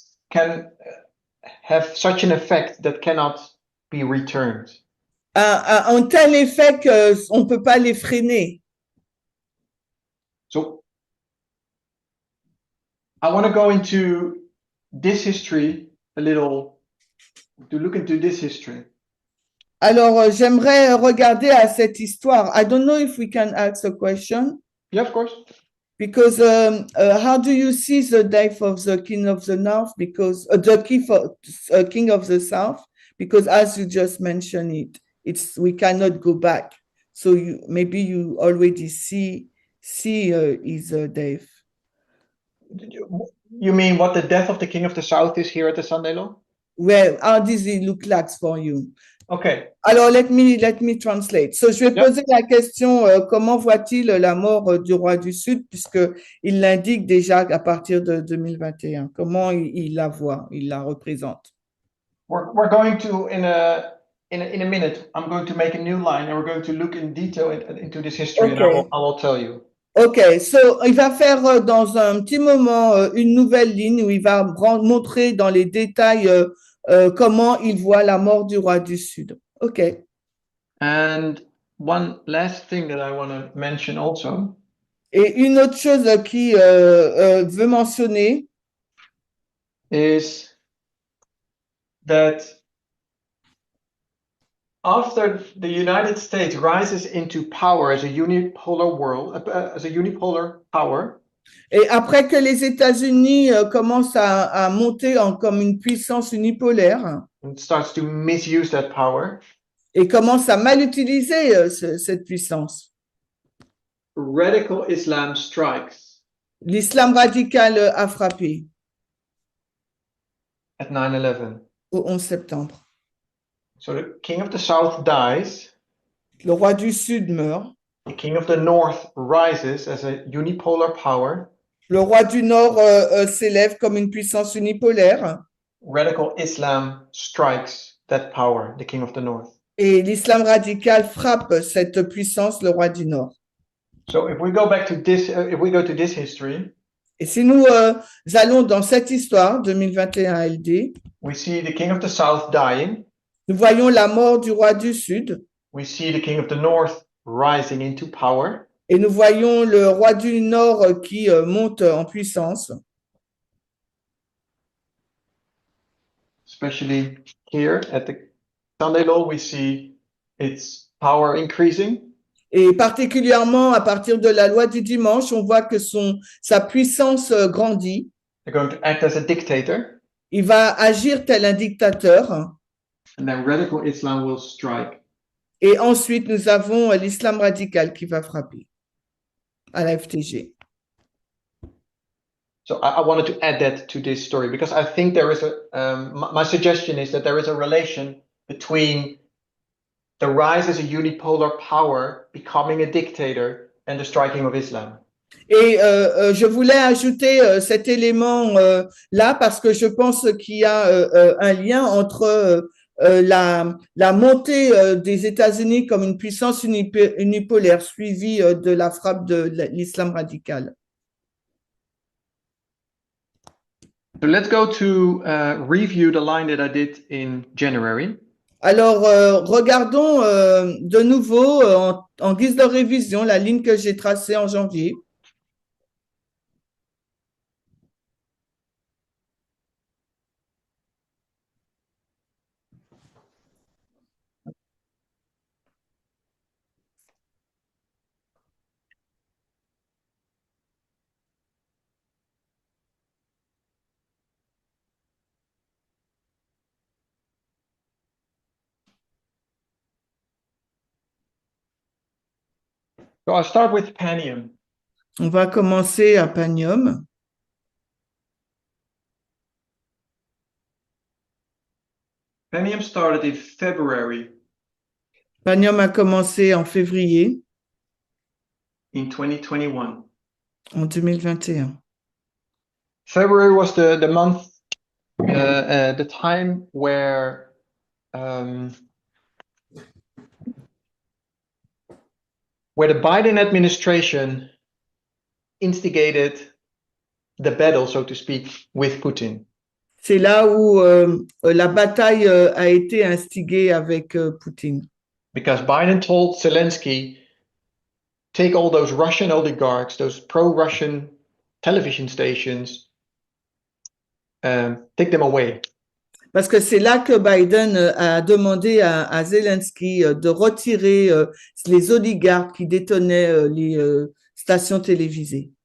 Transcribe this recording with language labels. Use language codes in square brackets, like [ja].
[en] can have such an effect that cannot be returned. [fr] Un tel effet qu'on ne peut pas les freiner. [en] So I want to go into this history a little, to look into this history. [fr] Alors, j'aimerais regarder à cette histoire. [en] I don't know if we can ask a question. Yeah, of course. Because how do you see the death of the king of the north? Because the king of the south, because as you just mentioned we cannot go back. So maybe you already see his death. You mean what the death of the king of the south is here at the Sunday Law? Well, how does it look like for you? Okay. [fr] Alors, [en] let me translate. So, [fr] je vais [en] Yeah. [fr] poser la question, comment voit-il la mort du roi du Sud, puisqu'il l'indique déjà à partir de 2021. Comment il la voit, il la représente? [en] We're going to, in a minute, I'm going to make a new line and we're going to look in detail into this history, Okay. and I will tell you. [fr] OK, so il va faire dans un petit moment une nouvelle ligne où il va montrer dans les détails comment il voit la mort du roi du Sud. [en] OK. And one last thing that I want to mention also. [fr] Et une autre chose qui veut mentionner [en] is that after the United States rises into power as a unipolar world, as a unipolar power, [fr] et après que les États-Unis commencent à monter comme une puissance unipolaire [en] and starts to misuse that power, [fr] et commence à mal utiliser cette puissance, [en] radical Islam strikes [fr] l'islam radical a frappé [en] at 9/11. [fr] au 11 septembre. [en] So the king of the south dies. [fr] Le roi du Sud meurt. [en] The king of the north rises as a unipolar power. [fr] Le roi du Nord s'élève comme une puissance unipolaire. [en] Radical Islam strikes that power, the king of the north. [fr] Et l'islam radical frappe cette puissance, le roi du Nord. [en] So if we go back to this, if we go to this history, [fr] et si nous allons dans cette histoire 2021 LD, [en] we see the king of the south dying. [fr] Nous voyons la mort du roi du Sud. [en] We see the king of the north rising into power. [fr] Et nous voyons le roi du Nord qui monte en puissance. [en] Especially here at the Sunday Law, we see its power increasing. [fr] Et particulièrement à partir de la loi du dimanche, on voit que sa puissance grandit. [en] They're going to act as a dictator. [fr] Il va agir tel un dictateur. [en] And then radical Islam will strike. [fr] Et ensuite, nous avons l'islam radical qui va frapper à la FTG. [en] So I wanted to add that to this story because I think there is my suggestion is that there is a relation between the rise as a unipolar power, becoming a dictator, and the striking of Islam. [fr] Et je voulais ajouter cet élément là parce que je pense qu'il y a un lien entre la montée des États-Unis comme une puissance unipolaire suivie de la frappe de l'islam radical. [en] So let's go to review the line that I did in January. [fr] Alors, regardons de nouveau en guise de révision la ligne que j'ai tracée en janvier. [en] So I'll start with Panium. [fr] On va commencer à Panium. [en] Panium started in February. [fr] Panium a commencé en février. [en] In 2021. [fr] En 2021. [en] February was the month, the time where the Biden administration instigated the battle, so to speak, with Putin. [fr] C'est là où la bataille a été instigée avec Poutine. [en] Because Biden told Zelensky, take all those Russian oligarchs, those pro-Russian television stations, take them away. [fr] Parce que c'est là que Biden a demandé à Zelensky de retirer les oligarques qui détenaient les stations télévisées.